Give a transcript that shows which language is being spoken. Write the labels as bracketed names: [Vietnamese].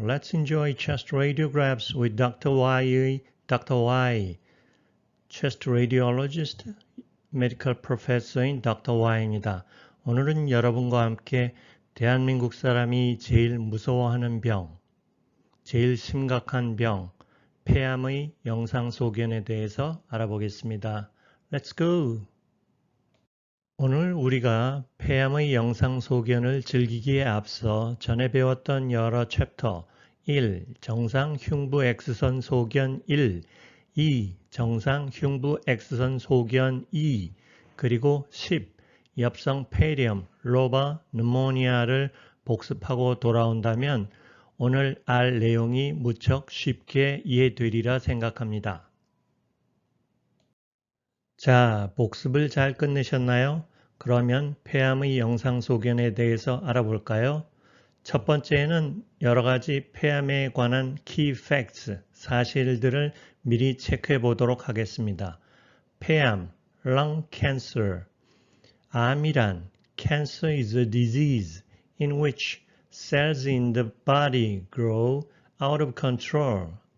[English] Let's enjoy chest radiographs with Dr. Y의 Dr. Y, chest radiologist, medical professor인 Dr. [Korean] Y입니다. 오늘은 여러분과 함께 대한민국 사람이 제일 무서워하는 병, 제일 심각한 병, 폐암의 영상소견에 대해서 알아보겠습니다. [English] Let's go! [Korean] 오늘 우리가 폐암의 영상소견을 즐기기에 앞서 전에 배웠던 여러 챕터 1. 정상 흉부 X선 소견 1, 2. 정상 흉부 X선 소견 2, 그리고 10. 엽성 폐렴, 로바 느모니아를 복습하고 돌아온다면 오늘 알 내용이 무척 쉽게 이해되리라 생각합니다. 자, 복습을 잘 끝내셨나요? 그러면 폐암의 영상소견에 대해서 알아볼까요? 첫 번째는 여러 가지 폐암에 관한 key facts, 사실들을 미리 체크해 보도록 하겠습니다. [English] 폐암, lung cancer. 암이란 cancer is a disease in which cells in the body grow out of control.